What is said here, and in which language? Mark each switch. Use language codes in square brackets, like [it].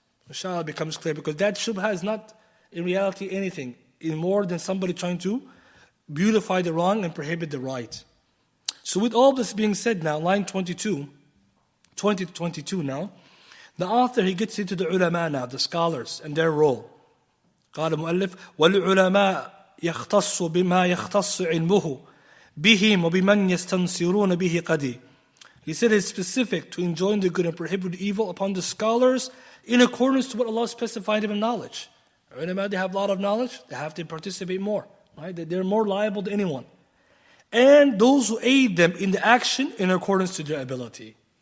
[en] Inshallah, it becomes clear, because that shubha is not, in reality, anything more than somebody trying to beautify the wrong and prohibit the right. So with all this being said now, line 20 to 22 now, the author, he gets into the ulama now, the scholars and their role. [ar] قال المؤلف والعلماء يختص بما يختص علمه بهم وبمن يستنصرون به قدي. [en] He said it's specific to enjoin the good and prohibit evil upon the scholars in accordance to what Allah specified in knowledge. Ulama, they have a lot of knowledge, they have to participate more. Right? They're more liable than anyone. And those who aid them in the action in accordance to their ability.